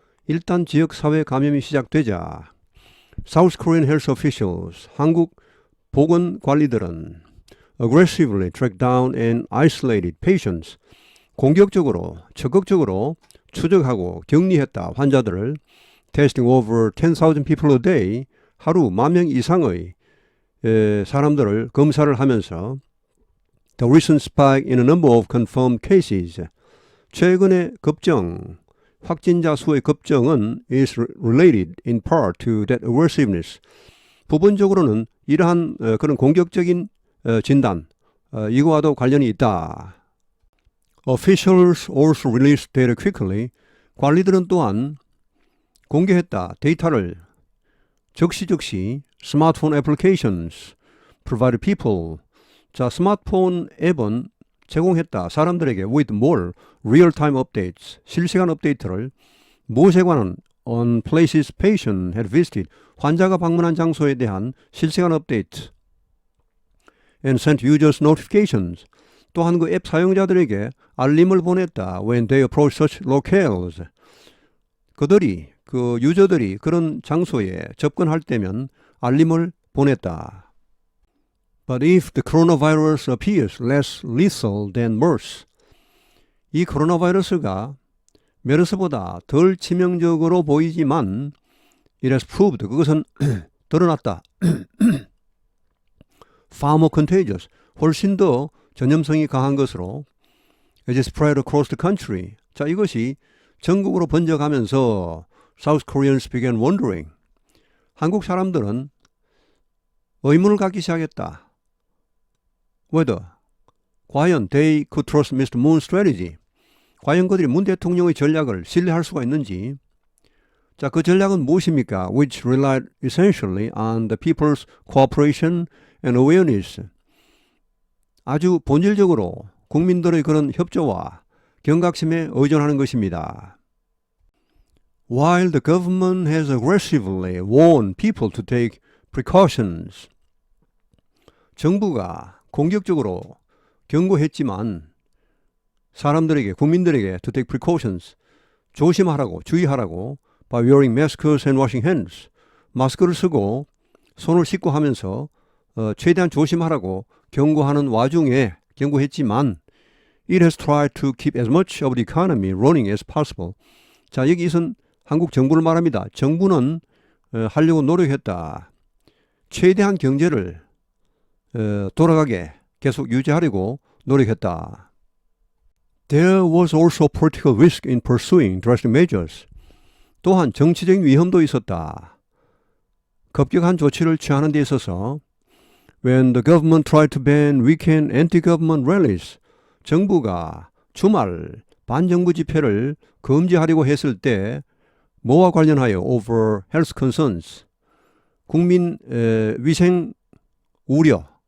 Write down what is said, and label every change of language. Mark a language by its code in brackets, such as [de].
[ko] 일단 지역사회 감염이 시작되자 [en] South Korean health officials, [ko] 한국 보건관리들은 [en] aggressively tracked down and isolated patients, [ko] 공격적으로, 적극적으로 추적하고 격리했다. 환자들을 [en] testing over 10,000 people a day, [ko] 하루 10,000명 이상의 사람들을 검사를 하면서 [en] the recent spike in a number of confirmed cases, [ko] 최근의 급증, 확진자 수의 급증은 [en] is related in part to that aggressiveness. [ko] 부분적으로는 이러한 그런 공격적인 진단, 이거와도 관련이 있다. [en] Officials also released data quickly. [ko] 관리들은 또한 공개했다. 데이터를 즉시 스마트폰 [en] applications provided people. [ko] 자, 스마트폰 앱은 제공했다. 사람들에게 [en] with more real-time updates, [ko] 실시간 업데이트를 무엇에 관한 [en] on places patient had visited, [ko] 환자가 방문한 장소에 대한 실시간 업데이트 [en] and sent users notifications, [ko] 또한 그 앱 사용자들에게 알림을 보냈다. [en] when they approach such locales, [ko] 그들이 그 유저들이 그런 장소에 접근할 때면 알림을 보냈다. [en] But if the coronavirus appears less lethal than MERS, [ko] 이 코로나 바이러스가 메르스보다 덜 치명적으로 보이지만 [en] it has proved, [ko] 그것은 드러났다. [en] far more contagious, [ko] 훨씬 더 전염성이 강한 것으로 [en] as it spread across the country. [ko] 자, 이것이 전국으로 번져가면서 [en] South Koreans began wondering, [ko] 한국 사람들은 의문을 갖기 시작했다. [en] whether, [ko] 과연 [en] they could trust Mr. Moon's strategy, [ko] 과연 그들이 문 대통령의 전략을 신뢰할 수가 있는지. 자, 그 전략은 무엇입니까? [en] which relied essentially on the people's cooperation and awareness. [ko] 아주 본질적으로 국민들의 그런 협조와 경각심에 의존하는 것입니다. [en] While the government has aggressively warned people to take precautions, [ko] 정부가 공격적으로 경고했지만 사람들에게, 국민들에게 [en] to take precautions, [ko] 조심하라고, 주의하라고 [en] by wearing masks and washing hands, [ko] 마스크를 쓰고 손을 씻고 하면서 최대한 조심하라고 경고하는 와중에 경고했지만 [en] it has tried to keep as much of the economy running as possible. [ko] 자, 여기선 한국 정부를 말합니다. 정부는 하려고 노력했다. 최대한 경제를 돌아가게 계속 유지하려고 노력했다. [en] There was also political risk in pursuing drastic measures. [ko] 또한 정치적인 위험도 있었다. 급격한 조치를 취하는 데 있어서 [en] when the government tried to ban weekend anti-government rallies, [ko] 정부가 주말 반정부 집회를 금지하려고 했을 때 뭐와 관련하여 [en] over health concerns, [ko] 국민 위생 우려,